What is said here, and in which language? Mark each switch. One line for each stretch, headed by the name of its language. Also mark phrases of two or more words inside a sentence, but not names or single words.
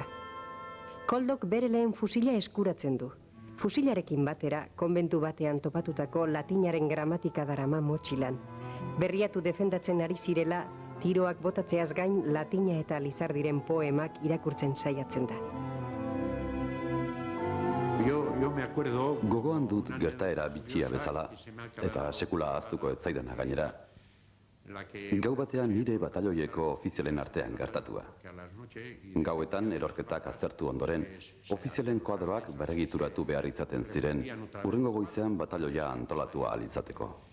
Basque: Koldok bere lehen fusila eskuratzen du. Fusilarekin batera, konbentu batean topatutako latinaren gramatika darama motxilan. Berriatu defendatzen ari zirela, tiroak botatzeaz gain latina eta Lizardiren poemak irakurtzen saiatzen da.
Spanish: Yo me acuerdo...
Basque: Gogoan dut gertaera bitxia bezala, eta sekula ahaztuko ez zaidana gainera. Gau batean nire batalloieko ofizialen artean gertatua. Gauetan erorketak aztertu ondoren, ofizialen koadroak berregituratu behar izaten ziren, hurrengo goizean batalloia antolatua ahal izateko.